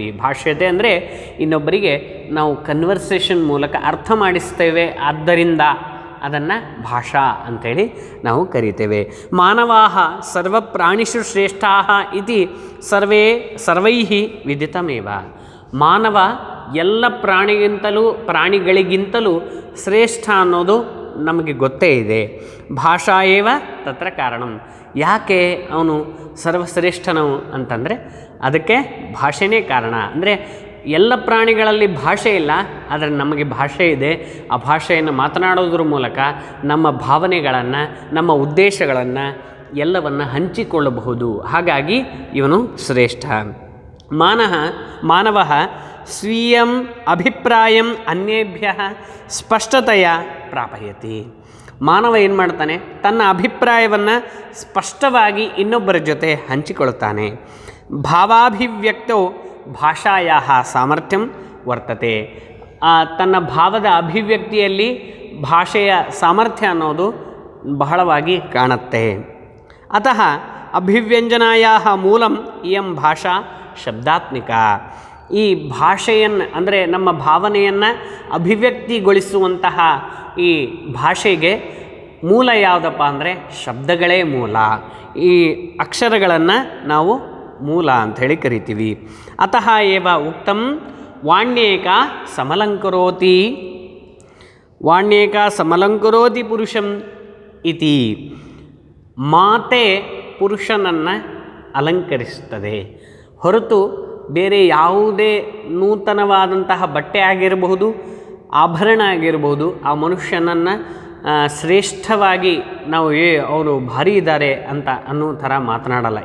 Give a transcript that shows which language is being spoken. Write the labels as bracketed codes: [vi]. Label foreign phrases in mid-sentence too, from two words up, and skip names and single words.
[kn] ಭಾಷ್ಯತೆ ಅಂದರೆ ಇನ್ನೊಬ್ಬರಿಗೆ ನಾವು ಕನ್ವರ್ಸೇಷನ್ ಮೂಲಕ ಅರ್ಥ ಮಾಡಿಸ್ತೇವೆ, ಆದ್ದರಿಂದ ಅದನ್ನು ಭಾಷಾ ಅಂಥೇಳಿ ನಾವು ಕರಿತೇವೆ. [sa] ಮಾನವಾಃ ಸರ್ವಪ್ರಾಣಿಷು ಶ್ರೇಷ್ಠಾಃ ಇತಿ ಸರ್ವೈಃ ವಿದಿತಮೇವ. [kn] ಮಾನವ ಎಲ್ಲ ಪ್ರಾಣಿಗಳಿಗಿಂತಲೂ ಶ್ರೇಷ್ಠ ಅನ್ನೋದು ನಮಗೆ ಗೊತ್ತೇ ಇದೆ. [sa] ಭಾಷಾ ಏವ ತತ್ರ ಕಾರಣಂ. [kn] ಯಾಕೆ ಅವನು ಸರ್ವಶ್ರೇಷ್ಠನು ಅಂತಂದರೆ ಅದಕ್ಕೆ ಭಾಷೆನೇ ಕಾರಣ. ಅಂದರೆ ಎಲ್ಲ ಪ್ರಾಣಿಗಳಲ್ಲಿ ಭಾಷೆ ಇಲ್ಲ, ಆದರೆ ನಮಗೆ ಭಾಷೆ ಇದೆ. ಆ ಭಾಷೆಯನ್ನು ಮಾತನಾಡೋದ್ರ ಮೂಲಕ ನಮ್ಮ ಭಾವನೆಗಳನ್ನು, ನಮ್ಮ ಉದ್ದೇಶಗಳನ್ನು ಎಲ್ಲವನ್ನು ಹಂಚಿಕೊಳ್ಳಬಹುದು. ಹಾಗಾಗಿ ಇವನು ಶ್ರೇಷ್ಠ. [sa] ಮಾನವ ಸ್ವೀಯಂ ಅಭಿಪ್ರಾಯಂ ಅನ್ಯೇಭ್ಯ ಸ್ಪಷ್ಟತೆಯ ಪ್ರಾಪಯತಿ. [kn] ಮಾನವ ಏನು ಮಾಡ್ತಾನೆ? ತನ್ನ ಅಭಿಪ್ರಾಯವನ್ನು ಸ್ಪಷ್ಟವಾಗಿ ಇನ್ನೊಬ್ಬರ ಜೊತೆ ಹಂಚಿಕೊಳ್ಳುತ್ತಾನೆ. [sa] ಭಾವಾಭಿವ್ಯಕ್ತೋ ಭಾಷಾಯ ಸಾಮರ್ಥ್ಯಂ ವರ್ತತೆ. [kn] ತನ್ನ ಭಾವದ ಅಭಿವ್ಯಕ್ತಿಯಲ್ಲಿ ಭಾಷೆಯ ಸಾಮರ್ಥ್ಯ ಅನ್ನೋದು ಬಹಳವಾಗಿ ಕಾಣುತ್ತೆ. [sa] ಅತಃ ಅಭಿವ್ಯಂಜನಾಯ ಮೂಲಂ ಇಯಂ ಭಾಷಾ ಶಬ್ದಾತ್ಮಿಕ. [kn] ಈ ಭಾಷೆಯನ್ನು ಅಂದರೆ ನಮ್ಮ ಭಾವನೆಯನ್ನು ಅಭಿವ್ಯಕ್ತಿಗೊಳಿಸುವಂತಹ ಈ ಭಾಷೆಗೆ ಮೂಲ ಯಾವುದಪ್ಪ ಅಂದರೆ ಶಬ್ದಗಳೇ ಮೂಲ. ಈ ಅಕ್ಷರಗಳನ್ನು ನಾವು ಮೂಲ ಅಂಥೇಳಿ ಕರಿತೀವಿ. [sa] ಅತಃ ಏವ ಉಕ್ತಂ ವಾಣ್ಯೇಕ ಸಮಲಂಕರೋತಿ ಪುರುಷಂ ಇತಿ. [kn] ಮಾತೆ ಪುರುಷನನ್ನು ಅಲಂಕರಿಸುತ್ತದೆ ಹೊರತು ಬೇರೆ ಯಾವುದೇ ನೂತನವಾದಂತಹ ಬಟ್ಟೆ ಆಗಿರಬಹುದು, ಆಭರಣ ಆಗಿರಬಹುದು, ಆ ಮನುಷ್ಯನನ್ನು ಶ್ರೇಷ್ಠವಾಗಿ ನಾವು ಅವರು ಭಾರಿ ಇದ್ದಾರೆ ಅಂತ ಅನ್ನೋ ಥರ ಮಾತನಾಡಲ್ಲ.